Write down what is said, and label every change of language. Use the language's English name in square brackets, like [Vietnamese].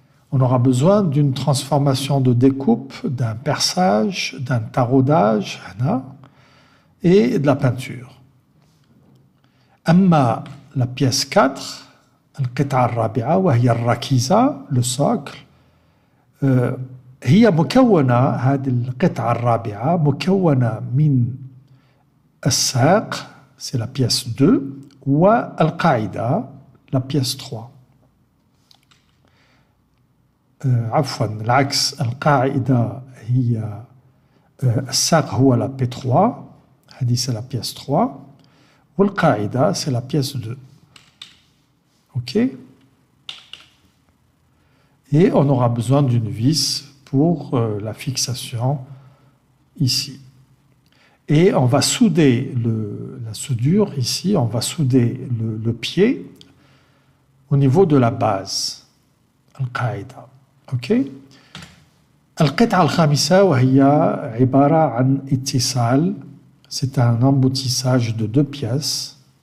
[French] On aura besoin d'une transformation de découpe, d'un perçage, d'un taraudage et de la peinture. [Arabic] أما [French] la pièce 4, [Arabic] القطعة الرابعة وهي الركيزة, [French] le socle. [Arabic] هي مكونة, هذه القطعة الرابعة مكونة من الساق, [French] c'est la pièce 2, [Arabic] والقاعدة, [French] la pièce 3. [Arabic] عفوا العكس, القاعدة هي الساق هو [French] la P3, [Arabic] هذه [French] c'est la pièce 3, [Arabic] والقاعدة [French] c'est la pièce 2. Ok? Et on aura besoin d'une vis pour la fixation ici. Et on va souder la soudure ici, on va souder le pied au niveau de la base. Al-Qaïda. Ok? [Arabic] القطعة الخامسة وهي عبارة عن اتصال. [French] C'est un emboutissage de 2 pièces.